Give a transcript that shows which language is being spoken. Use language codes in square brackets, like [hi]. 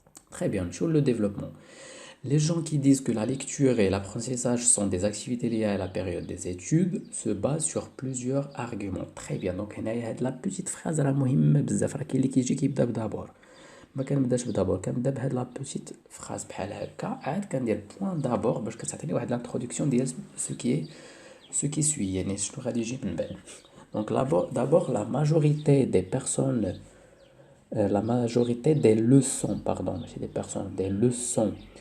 [fr] Très bien, sur le développement. Les gens qui disent que la lecture et l'apprentissage sont des activités liées à la période des études se basent sur plusieurs arguments. Très bien, donc [ar] هنايا هاد لا بوتيت فراز راه مهمه بزاف, راه كاين اللي كيجي كيبدا بدابور, ما كنبداش بدابور, كنبدا بهاد لا بوتيت فراز بحال هكا, عاد كندير بوين دابور باش كتعطيني واحد لانتروداكسيون ديال سو كي سوي, يعني شنو غادي يجي من بعد. [fr] دونك d'abord la majorité des personnes la majorité des leçons, pardon, ماشي des personnes, des leçons.